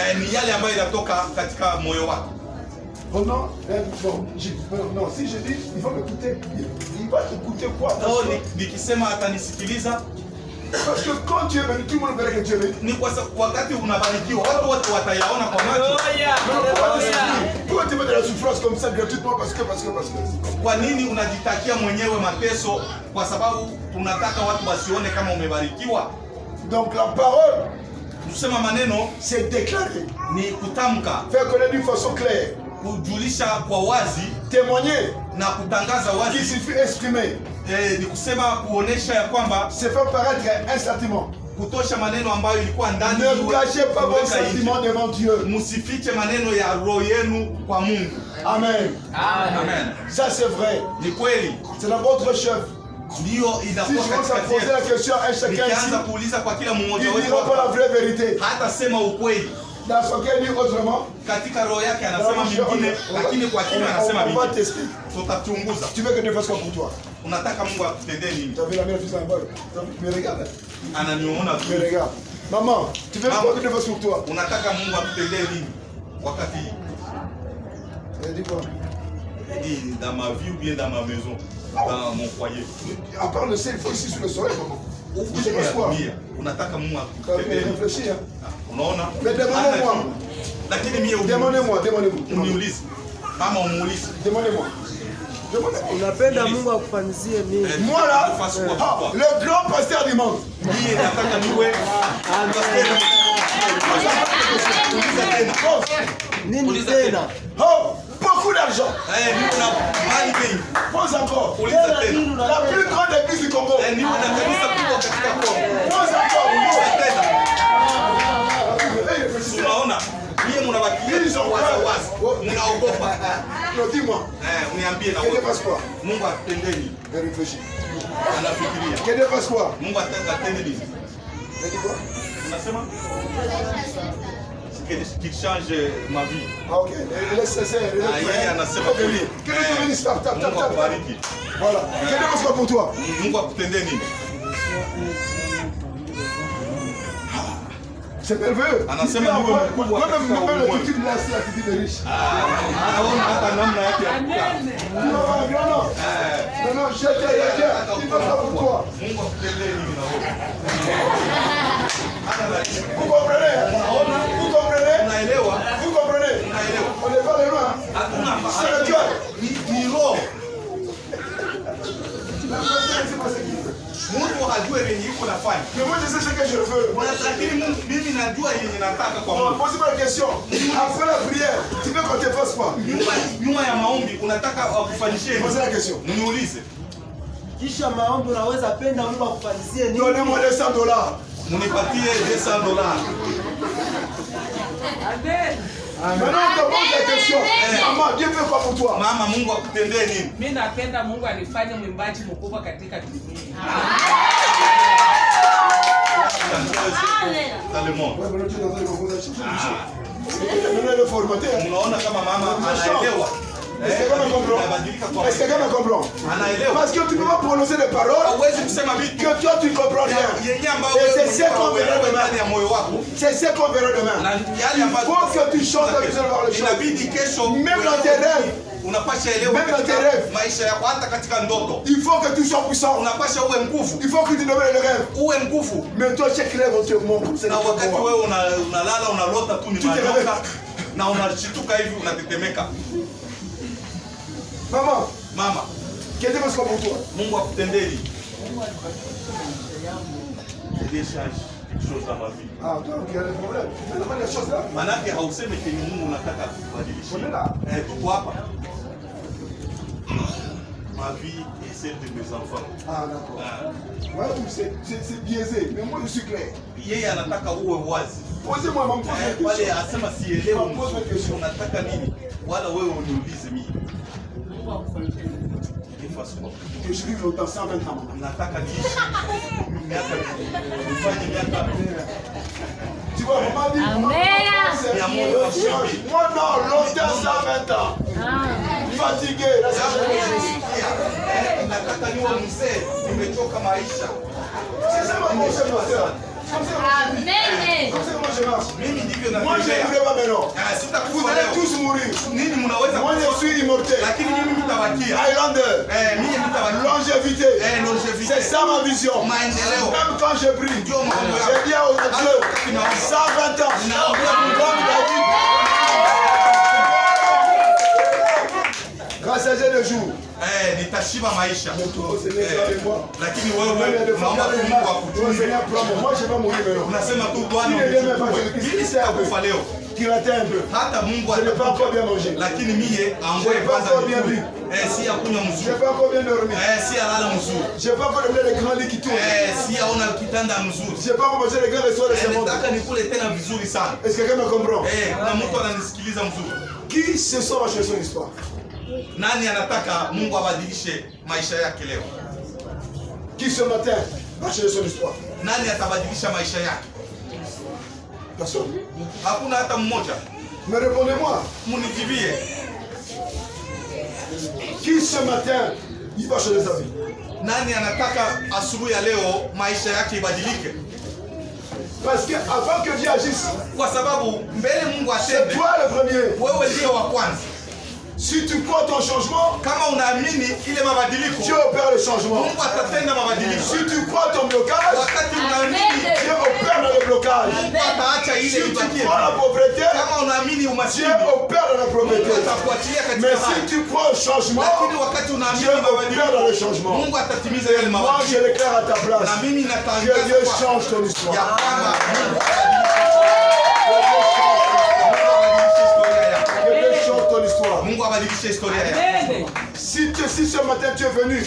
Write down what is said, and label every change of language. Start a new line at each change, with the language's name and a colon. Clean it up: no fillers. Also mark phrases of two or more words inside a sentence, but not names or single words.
French: Oh non, non, si je dis, il faut m'écouter. Il va écouter quoi? Parce que quand tu es venu, tout le monde verra que tu es venu. Pourquoi tu mets de la souffrance comme ça gratuitement? Parce que.
Swahili: Kwa nini unajitakia mwenyewe mateso kwa sababu tunataka watu wasione kama umebarikiwa?
French: Donc la parole,
Swahili: tusema maneno,
French: c'est déclarer.
Swahili: Ni kutamka.
French: Faire connaître d'une façon claire.
Swahili: Kujulisha kwa wazi.
French: Témoigner.
Swahili: Na kutangaza wazi.
French: Qui signifie exprimer.
Swahili: Ni kusema kuonesha ya kwamba
French: c'est faire paraître un sentiment.
Swahili: Kutosha maneno ambayo ilikuwa ndani.
French: Ne cachez pas vos sentiments devant Dieu.
Swahili: Msifiche maneno ya roho yenu kwa Mungu. Amen. Amen.
French: Ça c'est vrai.
Swahili: Ni kweli.
French: C'est dans votre chef.
Swahili: Ndio inakuwa
French: katika poser la question à chacun ici.
Swahili: Nikianza kuuliza kwa kila mmoja wetu.
French: Il dira pas la vraie vérité.
Swahili: Hata sema ukweli.
French: Dans son cœur, il dit autrement.
Swahili: Katika roho yake anasema mingine, lakini kwa kinywa anasema mingine. Tutachunguza.
French: Tu veux que Dieu fasse quoi pour toi?
Swahili: Unataka Mungu akutendee nini?
French: Tu as vu la mère fils en bas? Me regarde.
Swahili: Ananiona tu.
French: Me regarde. Maman, tu veux que Dieu fasse pour toi?
Swahili: Unataka Mungu akutendee nini? Wakati
French: elle dit quoi? Elle dit dans ma vie ou bien dans ma maison, dans mon foyer. À part le ciel, il faut ici sur le soleil, maman.
Swahili: Unataka Mungu akutendee.
French: Réfléchis.
Swahili: Unaona?
French: Mais demandez-moi.
Swahili: Lakini mimi
French: demandez-moi.
Swahili: Uniulize. Mama umuulize.
French: Demandez-moi.
Swahili: Unapenda Mungu akufanyizie nini?
French: Moi là, le grand pasteur du monde.
Swahili: Mimi nataka niwe nini tena?
French: Oh, beaucoup d'argent. Nous on a
Swahili: mali mengi.
French: Pose encore. La plus grande église du Congo. Nous on a
Swahili: kanisa kubwa katika Kongo.
French: Pose encore. Non, dis-moi.
Swahili: Uniambie na
French: Que Dieu fasse quoi?
Swahili: Mungu atende nini?
French: Réfléchis.
Swahili: Anafikiria.
French: Que Dieu fasse quoi?
Swahili: Mungu atende nini?
French: Tu dis quoi? Unasema? Qu'il change ma vie. Ah, ok. Laisse ça.
Swahili: Yeye anasema kweli.
French: Que Dieu te bénisse. Tap.
Swahili: Mungu akubariki.
French: Voilà. Que Dieu fasse quoi pour toi?
Swahili: Mungu akutende nini?
French: C'est merveilleux.
Swahili: Anasema Mungu mkubwa katika ulimwengu.
French: L'attitude là, c'est l'attitude de riche.
Swahili: Anaona hata namna yake ya kukaa.
French: Non, je il va faire pour toi.
Swahili: Mungu akutende nini na wewe?
French: Vous comprenez? Vous comprenez?
Swahili: Unaelewa?
French: Vous comprenez?
Swahili: Unaelewa?
French: On n'est pas les loin.
Swahili: Hakuna
French: C'est le cœur.
Swahili: ni roho. Mungu hajue yenye iko nafanya.
French: Mais moi je sais ce que je veux.
Swahili: Lakini mimi najua yenye nataka kwa Mungu.
French: Pose-moi la question. Après la prière, tu veux qu'on te fasse quoi?
Swahili: Nyuma ya maombi unataka akufanyishie nini?
French: Pose la question.
Swahili: Mniulize. Kisha maombi unaweza penda Mungu akufanyizie nini?
French: Donnez-moi $200.
Swahili: Munipatie $200. Amen.
French: Maintenant on te pose la question. Maman, Dieu veut quoi pour toi?
Swahili: Mama, Mungu akutendee nini? Mimi napenda Mungu anifanye mwimbaji mkubwa katika dunia.
French: Dans le monde.
Swahili: Unaona kama mama anaelewa.
French: Est-ce que quelqu'un me comprend? Parce que tu ne peux pas prononcer des paroles que toi tu ne comprends rien. Et c'est ce qu'on verra demain. C'est ce qu'on verra demain. Il faut que tu chantes avec le choses. Même dans tes rêves.
Swahili: Maisha yako hata katika ndoto.
French: Il faut que tu sois puissant.
Swahili: Unapasha uwe nguvu.
French: Il faut que tu demeures le rêve.
Swahili: Uwe nguvu.
French: Mais toi chaque rêve on te montre.
Swahili: Na wakati wewe unalala unalota tu ni madoka na unashituka hivi unatetemeka. Mama,
French: qu'est-ce que c'est pour toi?
Swahili: Mungu akutendeni.
French: Décharge quelque chose dans ma vie. Ah, donc il y a des problèmes. Tu demandes des choses là.
Swahili: Manake hauseme kenye Mungu unataka kubadilisha. Tuko hapa.
French: Ma vie et celle de mes enfants. Ah, d'accord. Ouais, c'est biaisé, mais moi je suis clair.
Swahili: Yeye anataka uwe wazi.
French: Posez-moi mon question.
Swahili: Wale asema sielewi unataka nini? Wala wewe uniulize mimi.
French: Que je vive longtemps, 120 ans.
Swahili: Nataka niishi miaka nifanye miaka.
French: Tu vois, maman dit, moi non, longtemps 120 ans. Fatigué, là c'est
Swahili: nataka niwe mzee, nimechoka maisha.
French: C'est ça ma pensée, ma soeur. Moi je ne voudrais pas maintenant. Vous allez tous mourir. Moi je suis immortel. Highlander. Longévité. C'est ça ma vision. Même quand je brille, je dis aux Dieu 120 ans. Comme David. Grâce à Dieu le jour.
Swahili: Nitashiba maisha. Lakini wewe unaomba Mungu akutunze.
French: Moi je vais mourir maintenant.
Swahili: Unasema tu Bwana mimi sitakufa leo. Hata Mungu
French: pas encore bien manger.
Swahili: Lakini mie angoe kwanza si ya kunywa mzuri.
French: J'ai pas encore bien dormi.
Swahili: Si ya lala mzuri.
French: J'ai pas encore les grands lits qui tournent.
Swahili: Si ya ona kitanda mzuri.
French: J'ai pas encore mangé les grands restaurants de ce monde.
Swahili: Nataka nikule tena vizuri sana.
French: Est-ce que quelqu'un me comprend?
Swahili: Kuna mtu ananisikiliza mzuri.
French: Qui ce soir va chercher son histoire?
Swahili: Nani anataka Mungu abadilishe maisha yake leo?
French: Qui ce matin va chercher son histoire?
Swahili: Nani atabadilisha maisha yake?
French: Personne.
Swahili: Hakuna hata mmoja.
French: Mais répondez-moi.
Swahili: Munijibie.
French: Qui ce matin il va changer sa vie?
Swahili: Nani anataka asubuhi ya leo maisha yake ibadilike?
French: Parce que avant que Dieu agisse,
Swahili: kwa sababu mbele Mungu atende,
French: c'est toi le premier.
Swahili: Wewe ndiye wa kwanza.
French: Si tu crois ton changement,
Swahili: kama unaamini ile mabadiliko,
French: Dieu opère le changement.
Swahili: Mungu atatenda mabadiliko.
French: Si tu crois ton blocage,
Swahili: wakati unaamini
French: Dieu opère dans le blocage.
Swahili: Mungu ataacha ile ibakie.
French: Si tu crois la pauvreté,
Swahili: kama unaamini umaskini,
French: Dieu opère dans la pauvreté.
Swahili: Mungu atakuachilia katika
French: mais
Swahili: hali.
French: si tu crois au changement,
Swahili: lakini wakati unaamini
French: Dieu
Swahili: mabadiliko,
French: opère dans le changement.
Swahili: Mungu atatimiza yale mabadiliko.
French: Moi je déclare à ta place,
Swahili: na mimi natangaza
French: que Dieu change ton histoire.
Swahili: ya kwamba Mungu
French: Que Dieu change ton histoire. histoire.
Swahili: Mungu abadilishe historia yako. Amen.
French: Si ce matin tu es venu,